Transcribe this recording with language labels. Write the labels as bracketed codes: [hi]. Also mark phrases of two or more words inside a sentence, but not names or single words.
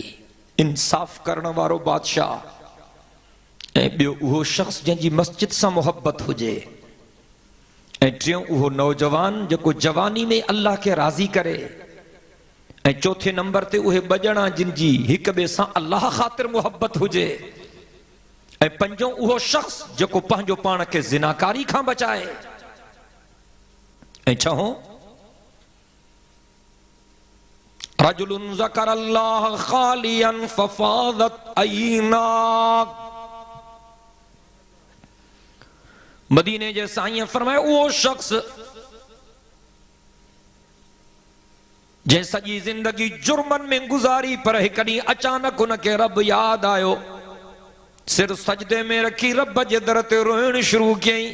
[sd] इंसाफ़ करण वारो बादशाह, ऐं ॿियो उहो शख़्स जंहिंजी मस्जिद सां मोहब्बत हुजे, ऐं टियों उहो नौजवान जेको जवानी में अल्लाह खे राज़ी करे, ऐं चौथे नंबर ते उहे ॿ ॼणा जिनजी हिक ॿिए सां अल्लाह ख़ातिर मोहब्बत हुजे, ऐं पंजों उहो शख़्स जेको पंहिंजो पाण खे ज़िनाकारी खां बचाए। ۽ ڇهون [ar] رجلٌ ذكر الله خالياً ففاضت عيناه. [sd] मदीने जे साईं फरमाए उहो शख्स जंहिं सॼी ज़िंदगी जुर्मन में गुज़ारी, पर हिकु ॾींहुं अचानक उनखे रब यादि आयो, सिर सजदे में रखी रब जे दर ते रोइण शुरू कयईं।